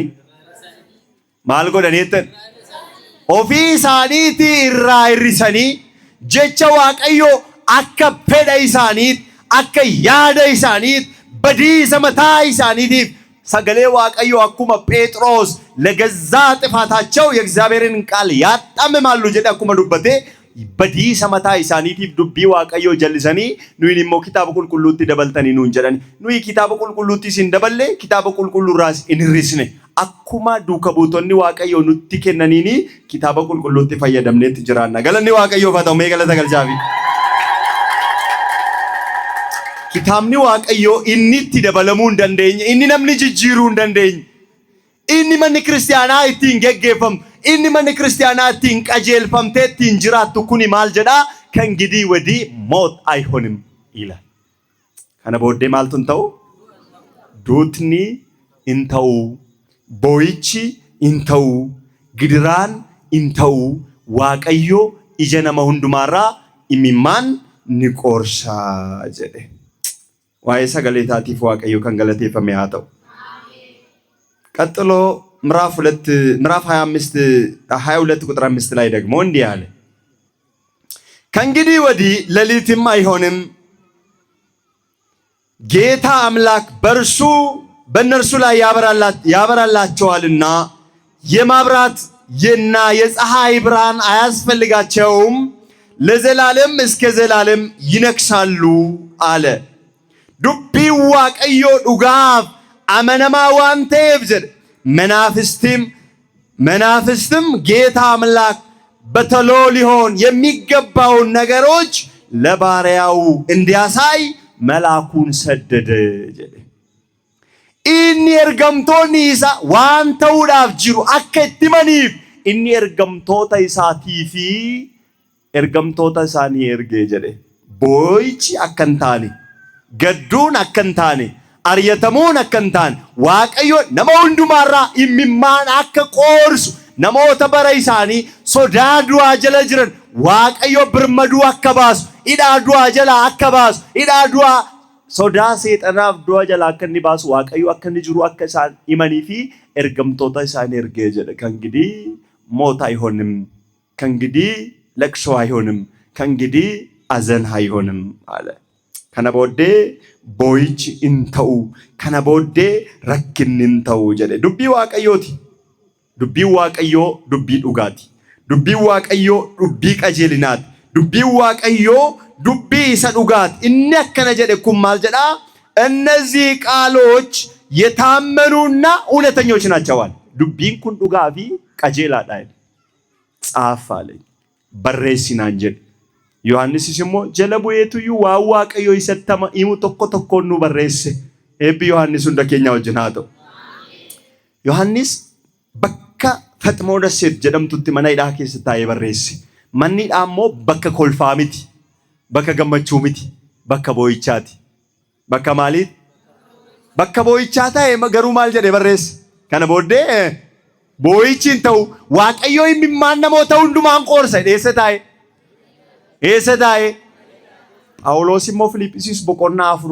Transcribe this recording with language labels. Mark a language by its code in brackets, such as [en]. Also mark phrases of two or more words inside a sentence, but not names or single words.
[om] Maal godhani jettan? Ofii isaaniitii irraa irrisanii jecha waaqayyoo akka fedha isaaniit akka yaada isaaniit badiisa mataa isaaniitiif sagalee waaqayyoo akkuma Phexros [am] ለገዛ ጥፋታቸው የእግዚአብሔርን ቃል ያጣምማሉ [om] jedhe akkuma dubbate badiisa mataa isaaniitiif dubbii waaqayyoo jallisanii nuyi immoo kitaaba qulqulluutti dabaltanii nuun jedhani. Nuyi kitaaba qulqulluutti isin daballe kitaaba qulqulluurraas in hirrisne akkuma duuka buutonni waaqayyoo nutti kennaniini kitaaba qulqulluutti fayyadamneetti jiraanna. Galanni waaqayyoof haa ta'u mee galata galchaafi. Kitaabni waaqayyoo inni itti dabalamuu hin dandeenye inni namni jijjiiruu hin dandeenye inni manni kiristaanaa ittiin geggeeffamu inni manni kiristaanaa ittiin qajeelfamtee ittiin jiraattu kuni maal jedhaa [am] ከእንግዲህ ወዲህ ሞት አይሆንም ይላል። [om] kana booddee maaltu hin ta'u? Duutni hin ta'u, boo'ichi hin ta'u, gidiraan hin ta'u. Waaqayyo ija nama hundumaarraa imimmaan ni qoorsaa jedhe. Waa'ee sagalee isaatiif waaqayyo kan galateeffame haa ta'u. [am] ቀጥሎ ምዕራፍ 22 ቁጥር 5 ላይ ደግሞ እንዲህ አለ። ከእንግዲህ ወዲህ ሌሊትም አይሆንም ጌታ አምላክ በእነርሱ ላይ ያበራላቸዋልና የማብራት የፀሐይ ብርሃን አያስፈልጋቸውም ለዘላለም እስከ ዘላለም ይነግሳሉ አለ። [om] ዱብbii waaqayyo dhugaaf amanamaa waan ta'eef jedhe [am] መናፍስትም ጌታ አምላክ በቶሎ ሊሆን የሚገባውን ነገሮች ለባሪያው እንዲያሳይ መልአኩን ሰደደ jedhe. [om] Inni ergamtoonni isaa waan ta'uudhaaf jiru akka itti himaniif inni ergamtoota isaatii fi ergamtoota isaanii ergee jedhe. Boo'ichi akka hin taane gadduun akka hin taane ari'atamuun akka hin taane Waaqayyo nama hundumaarraa imimmaan akka qoorsu namoota bara isaanii sodaa du'aa jala jiran Waaqayyo birmaduu akka baasu hidhaa du'aa jala akka baasu hidhaa du'aa sodaa seexanaaf du'a jala akka inni baasu Waaqayyo akka inni jiru akka isaan himanii fi ergamtoota isaanii ergee jedha [am] ከእንግዲህ ሞት አይሆንም ከእንግዲህ ለቅሶ አይሆንም ከእንግዲህ አዘን አይሆንም አለ [om] kana booddee boo'ichi hin ta'u kana booddee rakkinni hin ta'u jedhe dubbii Waaqayyooti dubbii Waaqayyoo dubbii dhugaati dubbii Waaqayyoo dubbii qajeelinaati dubbii Waaqayyoo dubbii isa dhugaati inni akkana jedhe kun maal jedha [am] እነዚህ ቃሎች የታመኑና እውነተኞች ናቸው [om] dubbiin kun dhugaa fi qajeelaadha [am] ጻፍ አለኝ [om] barreessinaan jedhe Yohaannisis immoo jala bu'eetuyyuu waan Waaqayyo isattama himu tokko tokkoon nu barreesse eebbi Yohaannis hunda keenya wajjin haa ta'u Yohaannis bakka Fatmoo Dasseet jedhamtutti mana hidhaa keessa taa'ee barreesse manni hidhaa immoo bakka kolfaa miti bakka gammachuu miti bakka boo'ichaati bakka maaliiti bakka boo'ichaa ta'e garuu maal jedhee barreesse kana booddee boo'ichi hin ta'u Waaqayyo imimmaan namoota hundumaan qoorsa dheessa taa'e Esa dae Phaawulos immoo Filiphisiis boqonnaa